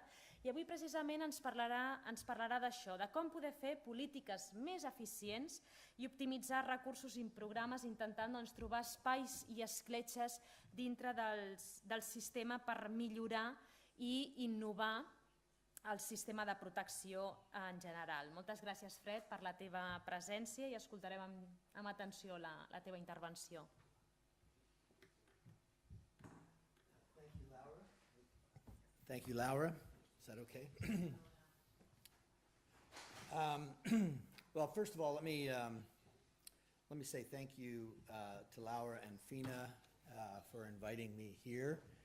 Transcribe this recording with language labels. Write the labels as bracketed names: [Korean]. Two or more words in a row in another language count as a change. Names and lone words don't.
[Catalan] I avui precisament ens parlarà d'això, de com poder fer polítiques més eficients i optimitzar recursos i programes intentant trobar espais i escletxes dintre del sistema per millorar i innovar el sistema de protecció en general. Moltes gràcies, Fred, per la teva presència i escoltarem amb atenció la teva intervenció. [English] Thank you, Laura. Is that okay? Well, first of all, let me say thank you to Laura and Fina for inviting me here.